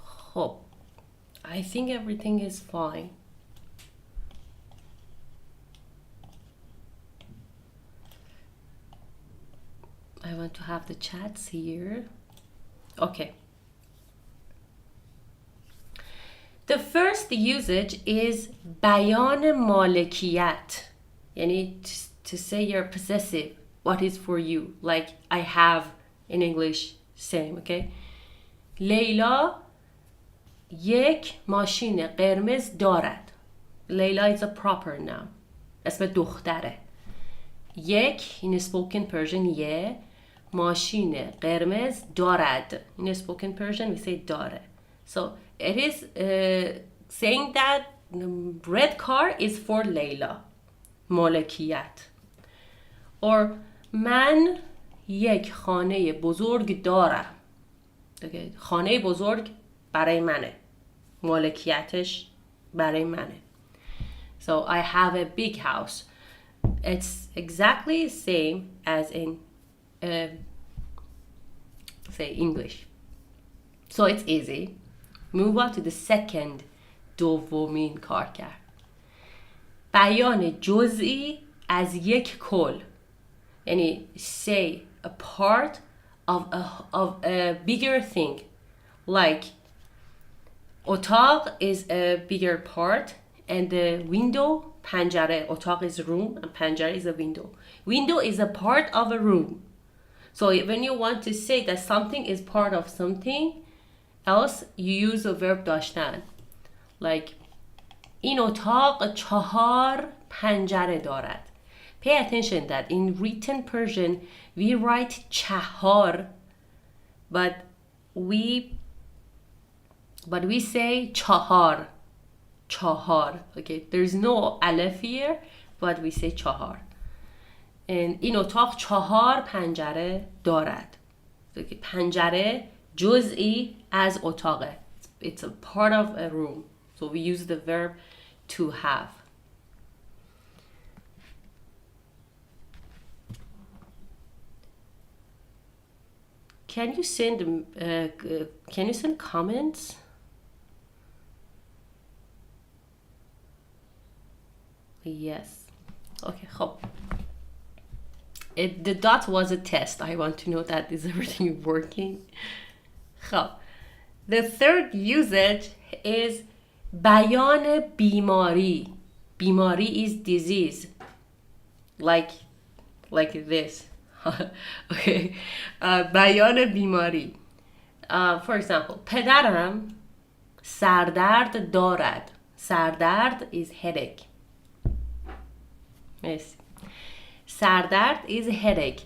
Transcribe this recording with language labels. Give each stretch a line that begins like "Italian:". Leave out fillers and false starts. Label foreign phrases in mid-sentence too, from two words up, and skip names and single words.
Persian: خب
English: I think everything is fine. I want to have the chats here. Okay. The first usage is
Persian: بیان مالکیت.
English: یعنی to say you're possessive, what is for you, like I have in English, same, okay?
Persian: لیلا یک ماشین قرمز دارد.
English: لیلا is a proper noun.
Persian: اسم دختره. یک
English: in spoken Persian
Persian: یه ماشین قرمز دارد.
English: In spoken Persian we say داره. So it is saying that the red car is for Layla.
Persian: مالکیت. Or من یک خانه بزرگ دارم. Okay. خانه بزرگ برای منه. مالکیتش برای منه.
English: So I have a big house. It's exactly the same as in say English. So it's easy. Move on to the second
Persian: دومین کارکرد. بیان جزئی از یک کل.
English: یعنی say a part of a bigger thing. Like اتاق is a bigger part and the window پنجره. اتاق is room and پنجره is a window. Window is a part of a room. So when you want to say that something is part of something else, you use the verb داشتن.
Persian: Like این اتاق 4 پنجره دارد.
English: Pay attention that in written Persian we write چهار but we say چهار. Okay, there's no alef here but we say چهار.
Persian: And این اتاق 4 پنجره دارد. Okay, پنجره جزئی از اتاقه.
English: It's a part of a room. So we use the verb to have. Can you send comments? Yes. Okay, خب. The dot was a test. I want to know that is everything working. خب. The third usage is
Persian: بیان بیماری.
English: بیماری is disease. Like this.
Persian: Okay. بیان بیماری.
English: For example,
Persian: پدرم سردرد دارد.
English: سردرد is headache. Yes. سردرد is headache.